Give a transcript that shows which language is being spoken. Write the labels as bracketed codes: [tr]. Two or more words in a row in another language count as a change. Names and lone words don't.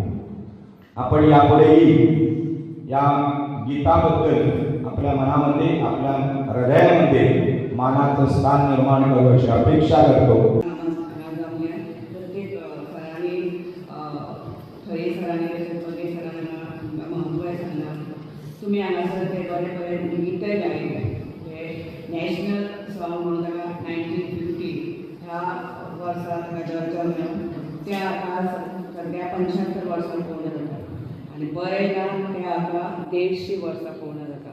[mr] आपण यापुढेही या गीताबद्दल आपल्या मनामध्ये आपल्या हृदयामध्ये मानाचं स्थान निर्माण करू अशी अपेक्षा करतो. [kok] तुम्ही हांगासर ते बरे बरे गीतय गायले. हे [en] national song [kok] म्हणून ताका 1950 ह्या वर्सा ताका जन्म ते आतां सद्या 75 वर्सां पूर्ण जाता. आनी बरें गान ते आतां 150 वर्सां पूर्ण जाता.